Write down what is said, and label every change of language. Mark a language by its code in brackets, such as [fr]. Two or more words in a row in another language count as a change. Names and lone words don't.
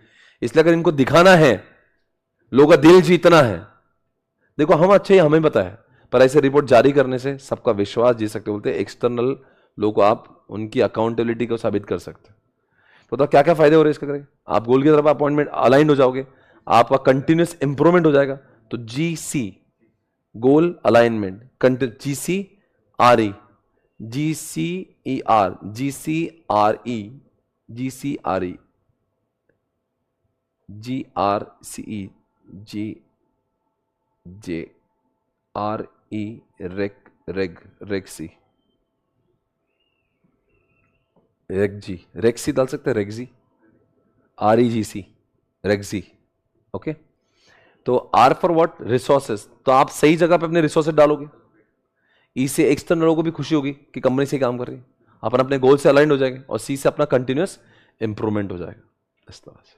[hi] इसलिए अगर इनको दिखाना है, लोगों का दिल जीतना है, देखो हम अच्छे ही हमें पता है, पर ऐसे रिपोर्ट जारी करने से सबका विश्वास जीत सकते, बोलते हैं एक्सटर्नल लोगों को आप उनकी अकाउंटेबिलिटी को साबित कर सकते। तो क्या क्या फायदे हो रहे हैं इसके करेंगे, आप गोल की तरफ [en] appointment aligned [hi] हो जाओगे, आपका [en] continuous improvement [hi] हो जाएगा। [en] तो GC goal alignment, GCRE, GCER, GCRE, GCRE, GRCE, GJRE, रेगसी, रेगजी, रेक्सी डाल सकते हैं, रेगजी, REGC, रेगजी। [hi] ओके, तो [en] R for what, [hi] रिसोर्सेस, तो आप सही जगह पे अपने रिसोर्सेस डालोगे, इससे एक्सटर्नल लोगों को भी खुशी होगी कि कंपनी से काम कर रही है, अपन अपने गोल से अलाइंड हो जाएंगे, और C से अपना [en] continuous improvement [hi] हो जाएगा इस तरह से।